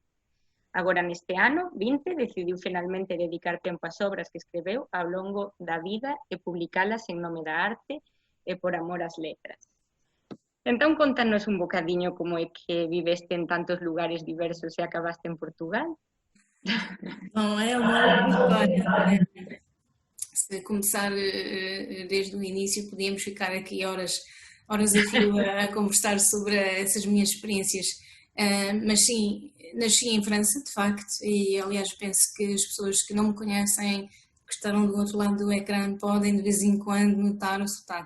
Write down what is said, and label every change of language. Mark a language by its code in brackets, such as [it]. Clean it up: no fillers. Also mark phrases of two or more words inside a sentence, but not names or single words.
[gl] Agora, neste ano, 20, decidiu finalmente dedicar tempo ás obras que escreveu ao longo da vida e publicalas en nome da arte e por amor ás letras. Entón, contanos un bocadiño como é que viveste en tantos lugares diversos e acabaste en Portugal. [pt] Bom, é uma longa história. Se começar desde o início, podíamos ficar aqui horas a fio a conversar sobre essas minhas experiências. Mas sim, nasci em França, de facto, e aliás penso que as pessoas que não me conhecem, que estarão do outro lado do ecrã, podem de vez em quando notar o sotaque.